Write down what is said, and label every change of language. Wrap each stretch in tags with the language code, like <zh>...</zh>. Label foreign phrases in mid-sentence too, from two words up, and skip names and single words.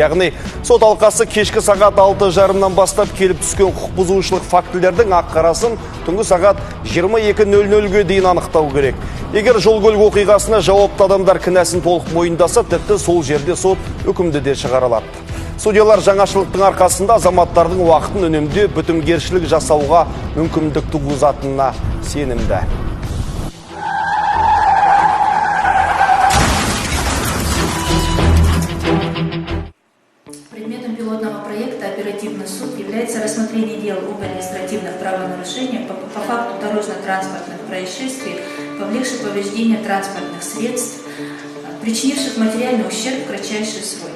<kk>Яғни сот алқасы кешкі сағат 6:30-нан бастап келіп түскен құқық бұзушылық фактілердің ақ-қарасын түнгі сағат 22:00-ге дейін анықтау керек. Егер жол көлік оқиғасына жауапты адамдар кінәсін толық мойындаса, тіпті сол жерде сот үкімді де шығара алады. Судьялар жаңашылықтың арқасында азаматтардың уақытын үнемдеп бітімгершілік жасауға мүмкіндік туғызатынына сенімді.</kk> <ru>Предметом пилотного проекта «Оперативный суд» является рассмотрение дел об административных правонарушениях по факту дорожно-транспортных происшествий, повлекших повреждения транспортных средств, причинивших материальный ущерб в кратчайшие сроки.</ru>